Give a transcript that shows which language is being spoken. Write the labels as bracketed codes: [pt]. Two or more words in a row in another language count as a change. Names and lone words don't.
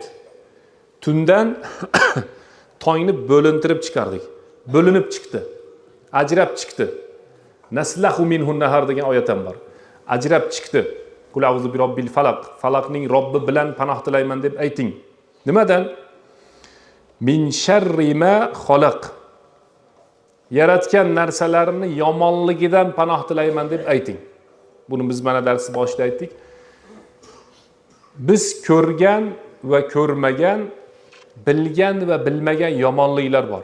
[uz] Tundan tongni bo'lintirib chiqardik. Bo'linib chiqdi. Ajrab chiqdi. [ar] نسلخ منه النهار [uz] degan oyat ham bor. Ajrab chiqdi. [ar] قل أعوذ برب الفلق. [uz] Falaqning Robbi bilan panoh tilayman deb ayting. Nimadan? [ar] من شر ما خلق. [uz] Yaratgan narsalarini yomonligidan panoh tilayman deb ayting. Buni biz mana darsni boshida aytdik. Biz ko'rgan va ko'rmagan, bilgan va bilmagan yomonliklar bor.